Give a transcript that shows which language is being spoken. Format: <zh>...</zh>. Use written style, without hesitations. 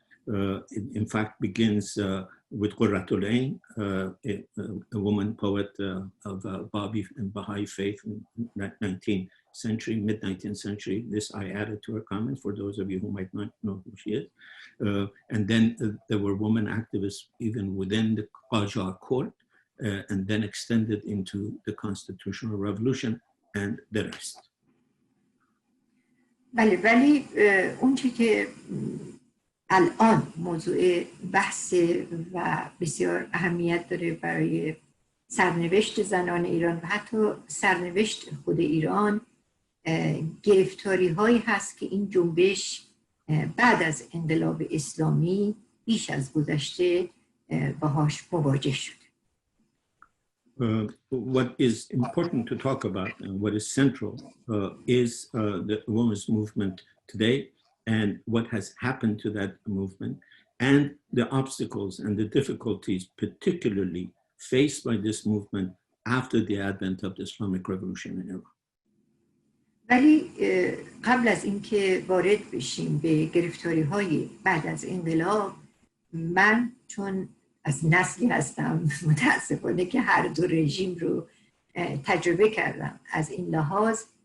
<en>It in fact begins with Qurratul-Ain, a woman poet of Babi and Baha'i faith in the 19th century, mid-19th century. This I added to her comment for those of you who might not know who she is. And then there were women activists even within the Qajar court. and then extended into the constitutional revolution and the rest.</en> <fa>بله ولی اون چی که الان موضوع بحث و بسیار اهمیت داره برای سرنوشت زنان ایران و حتی سرنوشت خود ایران گرفتاری هایی هست که این جنبش بعد از انقلاب اسلامی بیش از گذشته باهاش مواجه شده.</fa> <en>What is important to talk about and what is central is the women's movement today and what has happened to that movement and the obstacles and the difficulties particularly faced by this movement after the advent of the Islamic Revolution in Iran.</en> <fa>ولی قبل از اینکه وارد بشیم به گرفتاری های بعد از انقلاب، من چون از نسلی هستم متاسفانه که هر دو رژیم رو تجربه کردم، از این لحاظ</fa>